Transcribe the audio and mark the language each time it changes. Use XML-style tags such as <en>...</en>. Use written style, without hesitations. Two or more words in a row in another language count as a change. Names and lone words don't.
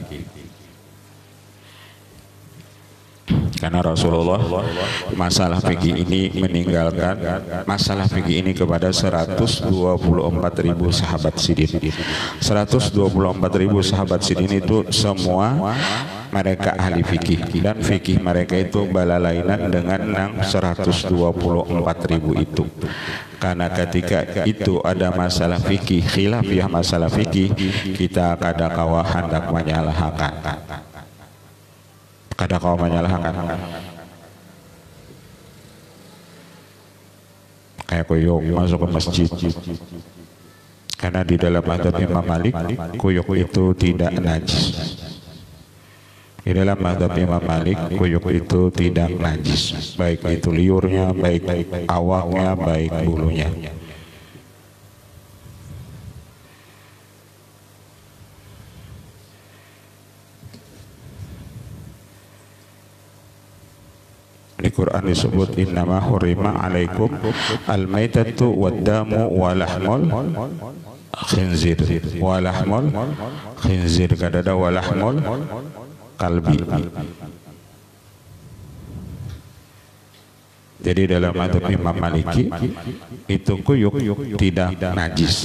<id>Karena Rasulullah masalah fikih ini meninggalkan masalah fikih ini kepada 124.000 sahabat sidin. 124.000 sahabat sidin itu semua mereka ahli fikih, dan fikih mereka itu balalainan dengan 124.000 itu. Karena ketika itu ada masalah fikih, khilafiyah masalah fikih, kita</id> <bjn>kada kawa</bjn> <id>hendak menyalahkan. Kada kau menyalahkan, kayak kuyuk masuk ke masjid, karena di dalam mazhab Imam Malik kuyuk itu tidak najis. Di dalam mazhab Imam Malik kuyuk itu tidak najis, baik itu liurnya, baik awaknya, baik bulunya. Di Quran disebut</id> <ar>إنما حرم عليكم الميتة والدم ولحم الخنزير</ar> <id>kadada</id> <ar>ولحم الكلب.</ar> <id>Jadi dalam mazhab Imam Maliki itu kuyuk tidak najis.</id>